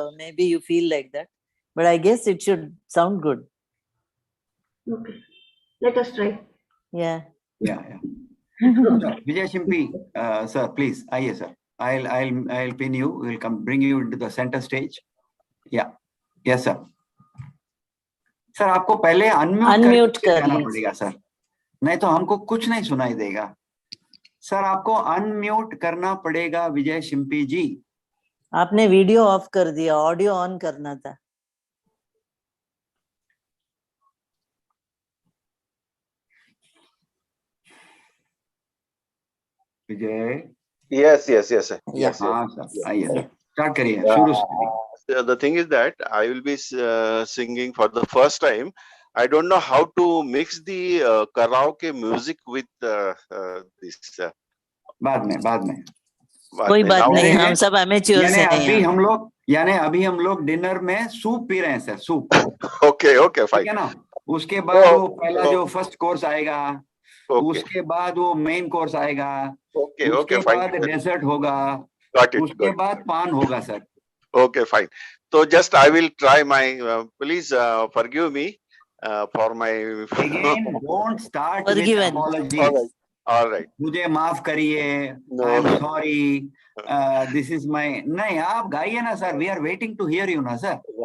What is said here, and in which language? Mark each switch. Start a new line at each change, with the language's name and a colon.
English: Maybe you feel like that, but I guess it should sound good. Okay, let us try. Yeah. Vijay Shimpi, sir, please. Yes, sir. I'll pin you. We'll bring you into the center stage. Yeah. Yes, sir.
Hindi: Sir आपको पहले unmute करना पड़ेगा sir, नहीं तो हमको कुछ नहीं सुनाई देगा। सर आपको अनम्यूट करना पड़ेगा विजय शिम्पी जी। आपने वीडियो ऑफ कर दिया, ऑडियो ऑन करना था। विजय।
English: Yes.
Hindi: हाँ सर, आइए सर। Start करिए, शुरू से करिए.
English: The thing is that I will be singing for the first time. I don't know how to mix the karaoke music with this.
Hindi: बाद में. कोई बात
English: Now-
Hindi: नहीं, हम सब अमेच्योर्स हैं यहाँ. यानी अभी हम लोग डिनर में सूप पी रहे हैं सर, सूप.
English: Okay,
Hindi: ठीक
English: fine.
Hindi: है ना. उसके बाद वो पहला जो फर्स्ट कोर्स आएगा, उसके बाद वो मेन कोर्स आएगा, उसके बाद डेजर्ट होगा, उसके बाद पान होगा sir.
English: Okay, fine. So just I will try my. Please forgive me for my. Again, don't start with Forgiven. apologies. All right.
Hindi: मुझे माफ करिए.
English: No. I am sorry. This is my.
Hindi: नहीं, आप गाइए ना sir.
English: We are waiting to hear you ना सर.